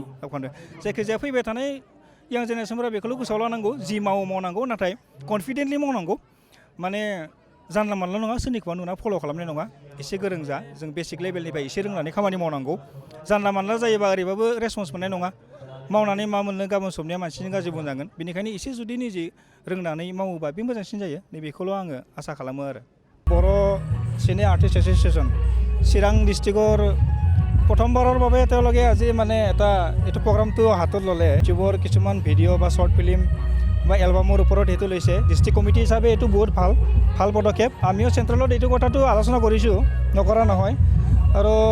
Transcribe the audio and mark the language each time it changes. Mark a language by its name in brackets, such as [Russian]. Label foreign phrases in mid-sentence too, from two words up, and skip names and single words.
[Bodo] बुंदों जायखिजाया फैबाय थानाय यां जेनेरेसनफोरा बेखौल' गोसोआव लानांगौ जि मावनांगौ नाथाय कनफिडेन्टलि मावनांगौ माने जानला मानला नङा सोरनिखौबा नुना फल' खालामनाय नङा एसे गोरों जा जों बेसिक लेभेलनिफ्राय एसे रोंनानै खामानि मावनांगौ जानला मानला जायोबा ओरैबाबो रेसपन्स मोननाय नङा मावनानै मा मोननो गाबोन समनिया मानसिनि गाज्रि बुंजागोन बेनिखायनो एसे जुदि निजे रोंनानै मावोबा बे मोजांसिन जायो नैबेखौल' आङो आसा खालामो आरो बर' सिने आर्टिस्ट [Assamese] एस'सिয়েশ্যন চিৰাং ডিষ্ট্ৰিক্টৰ প্ৰথমবাৰৰ বাবে তেওঁলোকে আজি মানে এটা এইটো প্ৰগ্ৰামটো হাতত ল'লে ইউটিউবৰ কিছুমান ভিডিঅ' বা [English] short film [Assamese] বা এলবামৰ ওপৰত সেইটো লৈছে [English] district committee [Assamese] হিচাপে এইটো বহুত ভাল পদক্ষেপ আমিও চেণ্ট্ৰেলত এইটো কথাটো আলোচনা কৰিছোঁ নকৰা নহয় আৰু